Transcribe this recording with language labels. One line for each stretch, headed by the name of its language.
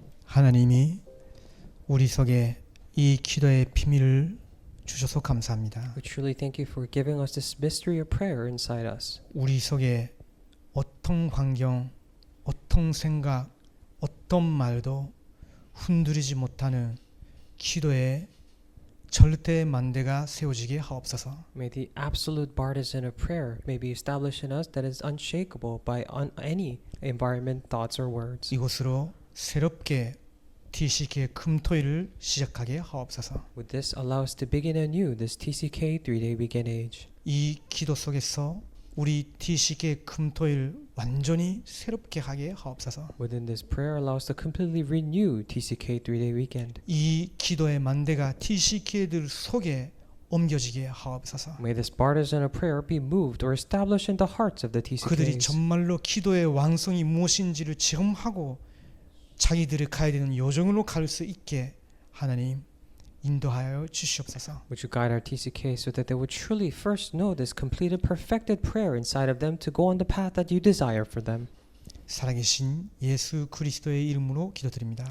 Korean: 하나님이 우리 속에 이 기도의 비밀을 주셔서 감사합니다.
English: We truly thank you for giving us this mystery of prayer inside us.
Korean: 우리 속에 어떤 환경, 어떤 생각, 어떤 말도 흔들리지 못하는 기도의 절대 만대가 세워지게 하옵소서.
English: May the absolute partisan of prayer may be established in us that is unshakable by any environment, thoughts, or words.
Korean: 이곳으로 새롭게 TCK의 금토일을 시작하게 하옵소서.
English: Would this allow us to begin anew this TCK 3-day weekend age?
Korean: 이 기도 속에서 우리 TCK의 금토일 완전히 새롭게 하게 하옵소서.
English: Within this prayer, allow us to completely renew TCK 3-day weekend.
Korean: 이 기도의 만대가 TCK들 속에 옮겨지게 하옵소서.
English: May this partisan of prayer be moved or established in the hearts of the
Korean: 그들이
English: TCKs.
Korean: 정말로 기도의 완성이 무엇인지를 체험하고 자기들이 가야 되는 요정으로 갈 수 있게 하나님 인도하여 주시옵소서.
English: Would you guide our TCK so that they would truly first know this completed, perfected prayer inside of them to go on the path that you desire for them.
Korean: 살아계신 예수 그리스도의 이름으로 기도드립니다.